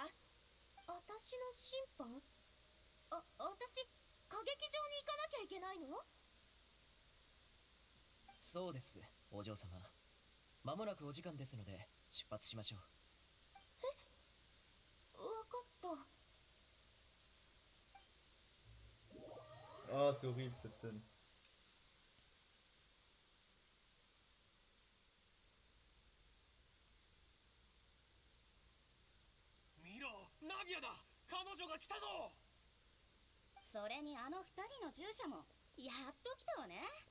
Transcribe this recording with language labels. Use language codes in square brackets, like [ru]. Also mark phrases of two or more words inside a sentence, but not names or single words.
[ja] 私の審判？私、歌劇場に行かなきゃいけないの？そうです、お嬢様。まもなくお時間ですので出発しましょう。わかった。 [fr] Ah, c'est horrible cette scène. [ja] 見ろ、ナビアだ。彼女が来たぞ。それにあの二人の従者もやっと来たわね。